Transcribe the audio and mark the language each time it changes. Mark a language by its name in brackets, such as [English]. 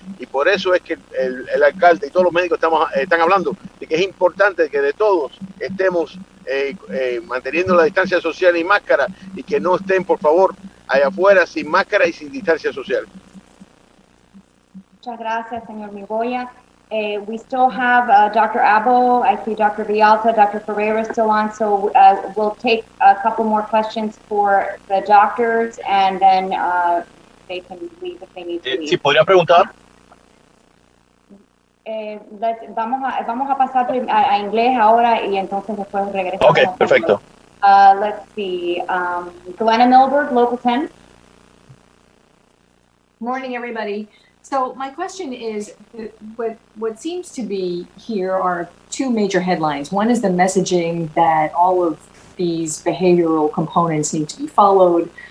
[Spanish] Y por eso es que el alcalde y todos los médicos están hablando de que es importante que de todos estemos manteniendo la distancia social y máscara, y que no estén, por favor, allá afuera sin máscara y sin distancia social. Muchas gracias, señor Migoya. [English] We still have Dr. Abbo, I see Dr. Vialta, Dr. Ferreira still on, so we'll take a couple more questions for the doctors, and then they can leave if they need to leave. [Spanish] ¿Sí podría preguntar? Vamos a pasar a inglés ahora y entonces después regresamos. Okay, perfecto. [English] Let's see, Glenna Milberg, Local 10. Morning, everybody. So my question is, what seems to be here are 2 major headlines. One is the messaging that all of these behavioral components need to be followed.